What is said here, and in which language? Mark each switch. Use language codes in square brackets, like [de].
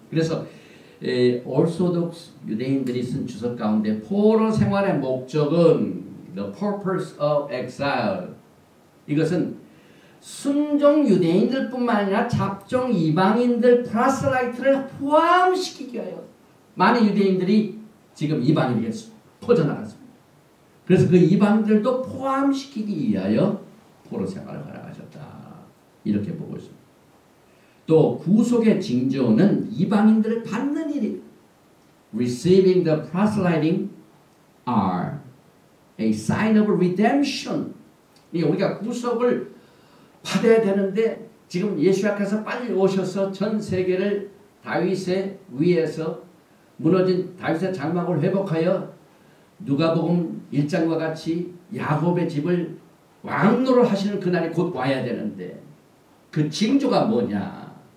[ko] 그래서 오르소독스 유대인들이 쓴 주석 가운데 포로 생활의 목적은 [en] The purpose of exile [ko] 이것은 순종 유대인들뿐만 아니라 잡종 이방인들 프라스라이트를 포함시키기 위하여 많은 유대인들이 지금 이방인에게 퍼져나갔습니다. 그래서 그 이방인들도 포함시키기 위하여 포로 생활을 허락하셨다. 이렇게 보고 있습니다. 또 구속의 징조는 이방인들을 받는 일입니다. [en] Receiving the proselyting are a sign of redemption. [ko] 우리가 구속을 받아야 되는데 지금 예수님께서 빨리 오셔서 전 세계를 다윗의 위에서 무너진 다윗의 장막을 회복하여 누가복음 1장과 같이 야곱의 집을 왕노를 하시는 그날이 곧 와야 되는데 그 징조가 뭐냐?